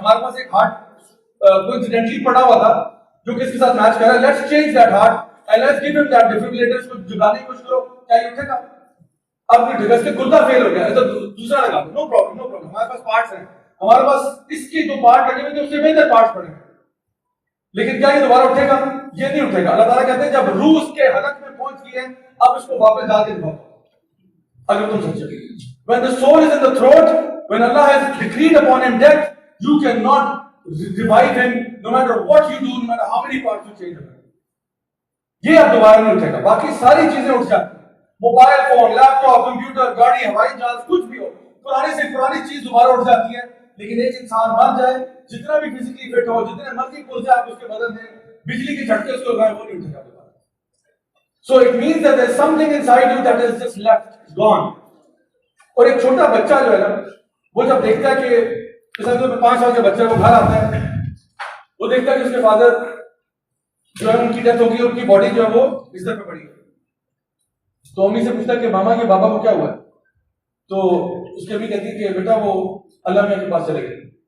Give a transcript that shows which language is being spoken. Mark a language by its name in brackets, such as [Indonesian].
[Urdu] ہمارے پاس ایک ہارٹ کوئنسیڈنٹلی پڑا ہوا تھا جو کس کے ساتھ میچ کر رہا ہے, [English] let's change that heart and let's give him that defibrillator, [Urdu] اس کو جگانے کی کوشش کرو, کیا یہ اٹھے گا؟ اب نہیں اٹھے گا, اس کے گردہ فیل ہو گیا ہے تو دوسرا لگا دو, [English] No problem no problem. [Urdu] ہمارے پاس پارٹس ہیں, ہمارے پاس اس کی جو پارٹ لگے ہوئے تھے اس سے بہتر پارٹس پڑے ہیں, لیکن کیا یہ دوبارہ اٹھے گا؟ یہ نہیں اٹھے گا. اللہ تعالیٰ کہتے ہیں جب روح اس کے حلق میں پہنچ گئی ہے اب اس کو واپس ڈال کے دکھاؤ اگر تم سچے. [English] When the soul is in the throat, when Allah has decreed upon him death, you cannot revive him no matter what you do, no matter how many parts you change him. [Urdu] یہ اب دوبارہ نہیں اٹھے گا. باقی ساری چیزیں اٹھ جاتی ہیں, موبائل فون, لیپ ٹاپ, کمپیوٹر, گاڑی, ہوائی جہاز, کچھ بھی ہو, پرانی سے پرانی چیز دوبارہ اٹھ جاتی ہے. لیکن ایک انسان مر جائے, جتنا بھی فزیکلی فٹ ہو, جتنے مرضی پرزے آپ اس کے بدن میں بجلی کے جھٹکے اس کو لگائیں, وہ نہیں اٹھے گا دوبارہ. [English] So it means that there is something inside you that is just left, it's gone. [Urdu] اور ایک چھوٹا بچہ جو ہے نا وہ جب دیکھتا ہے کہ جیسا کہ 5 سال کا بچہ وہ گھر آتا ہے وہ دیکھتا ہے کہ اس کے فادر جو ہے ان کی ڈیتھ ہوگی ان کی باڈی جو ہے وہ بستر پہ پڑی ہے تو امی سے پوچھتا ہے کہ ماما یہ بابا کو کیا ہوا ہے تو اس کی امی کہتی ہے کہ بیٹا وہ اللہ میاں کے پاس چلے گئے